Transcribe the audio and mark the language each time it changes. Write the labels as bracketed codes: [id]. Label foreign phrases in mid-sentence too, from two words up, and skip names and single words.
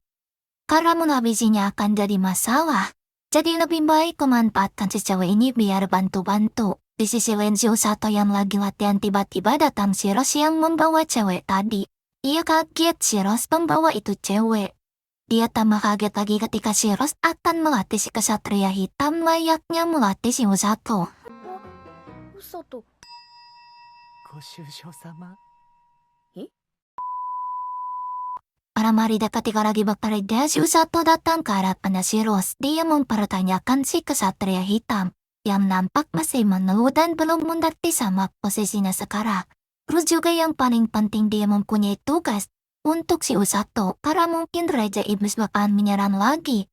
[id] Karena menghabisinya akan jadi masalah. Jadi lebih baik memanfaatkan si cewek ini biar bantu-bantu. Di sisi lain si Usato yang lagi latihan tiba-tiba datang si Rose yang membawa cewek tadi. Ia kaget si Rose membawa itu cewek. Dia tambah kaget lagi ketika si Rose akan melatih si kesatria hitam layaknya melatih si Usato. [ja] うさと。ご愁傷様。 [id] Para marida ketika lagi bekerja, si Usato datang ke hadapan si Rose. Dia mempertanyakan si kesatria hitam yang nampak masih mengeluh dan belum mengerti sama posisinya sekarang. Terus juga yang paling penting dia mempunyai tugas untuk si Usato karena mungkin Raja Iblis bakalan menyerang lagi.